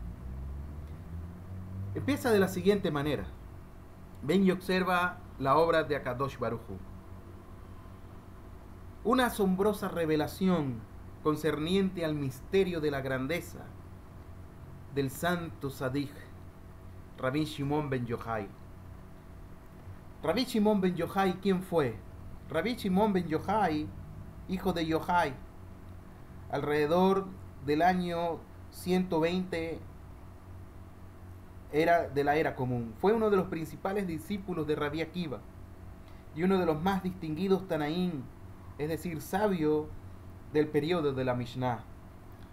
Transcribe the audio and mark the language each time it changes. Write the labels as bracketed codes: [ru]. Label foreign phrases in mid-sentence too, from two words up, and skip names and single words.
[es] Empieza de la siguiente manera. Ven y observa la obra de [he] הקדוש ברוך הוא. [es] Una asombrosa revelación concerniente al misterio de la grandeza del santo Sadik Rabbi Shimon ben Yochai. Rabbi Shimon ben Yochai, ¿quién fue? Rabbi Shimon ben Yochai, hijo de Yochai, alrededor del año 120 de la era común. Fue uno de los principales discípulos de Rabbi Akiva y uno de los más distinguidos Tanaín, es decir, sabio del periodo de la Mishnah.